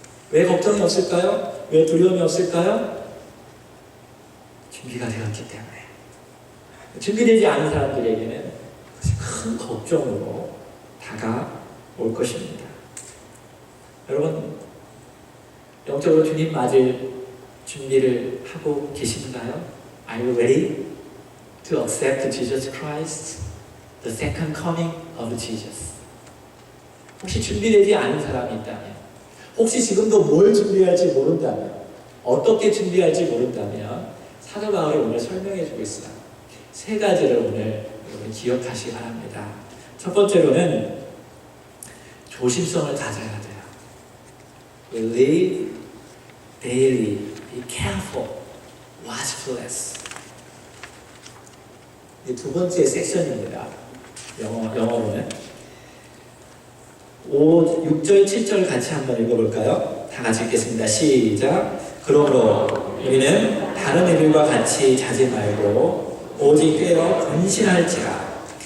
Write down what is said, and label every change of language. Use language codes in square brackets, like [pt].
[ko] 왜 걱정이 없을까요? 왜 두려움이 없을까요? 준비가 되었기 때문에. 준비되지 않은 사람들에게는 그것이 큰 걱정으로 다가올 것입니다. 여러분, 영적으로 주님 맞을 준비를 하고 계신가요? [en] Are you ready to accept Jesus Christ, the second coming of Jesus? [ko] 혹시 준비되지 않은 사람이 있다면, 혹시 지금도 뭘 준비할지 모른다면, 어떻게 준비할지 모른다면 사도 바울이 오늘 설명해주고 있어요. 세 가지를 오늘 여러분 기억하시기 바랍니다. 첫 번째로는 조심성을 가져야 돼요. [en] We live daily, be careful, watchfulness. [ko] 이 두 번째 섹션입니다. 영어로는 6절, 7절 같이 한번 읽어볼까요? 다 같이 읽겠습니다. 시작. 그러므로 우리는 다른 이들과 같이 자지 말고 오직 깨어 근신할지라.